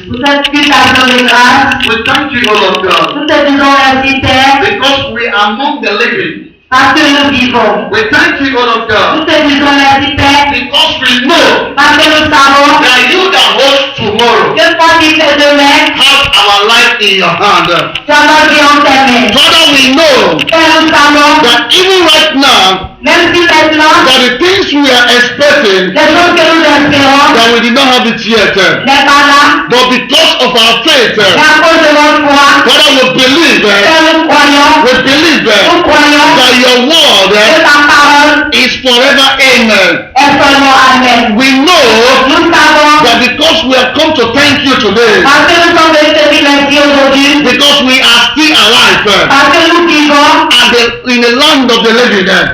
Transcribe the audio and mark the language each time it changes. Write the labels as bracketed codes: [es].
[fr] Pour cette supplication de grâce, [en] we thank you, O Lord God, [fr] nous te disons merci Père, [en] because we are among the living. [fr] parce que nous vivons. [en] We thank you, O Lord [fr] Nous [en] God, [fr] te disons merci Père, [en] because we [fr] Parce que nous savons [en] that you that hold tomorrow [fr] que toi qui fais demain, [en] have our life in your hand. [fr] tu as notre vie en tes mains. [en] Father, we know [fr] Père, nous savons, [en] that even right now, [fr] même si maintenant, [en] that the things we are expecting, [fr] les choses que nous espérons [en] that we did not have it yet. [fr] n'est pas là, [en] But because of our faith, [fr] mais à cause de notre foi, [en] Father, we believe, [fr] Père, nous croyons, nous croyons [en] that your [fr] que [en] word [fr] ta parole [en] is forever amen. [fr] est seulement Amen. [en] We know [fr] Nous savons, [en] that because we have come to thank you today, [fr] parce que nous sommes venus te dire merci aujourd'hui, [en] because we are still alive [fr] parce que nous vivons, [en] in the land of the living,